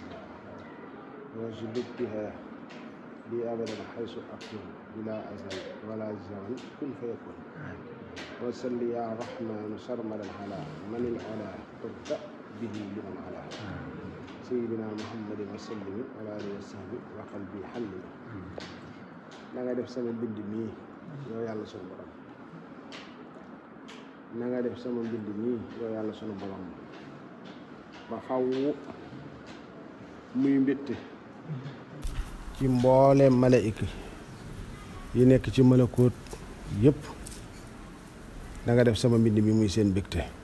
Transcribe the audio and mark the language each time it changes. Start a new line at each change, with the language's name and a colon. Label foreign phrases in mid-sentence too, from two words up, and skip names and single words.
Arabic: واجلب بها لي أبدا حيث أكون بلا أزل ولا زمن كن فيكون وصل يا رحمن سرمدا على من العلا قرت به لمن علا سيدنا محمد وسلم وعلى آله وصحبه وقلبي حلم
Wolof: na nga def sama mbind mii yow yàlla sunu borom na nga def sama mbind mii yow yàlla sunu borom ba faw muy mbégte ci mbooleem malaayika yi nekk ci malakoot yépp na nga def sama mbind mi muy seen mbégte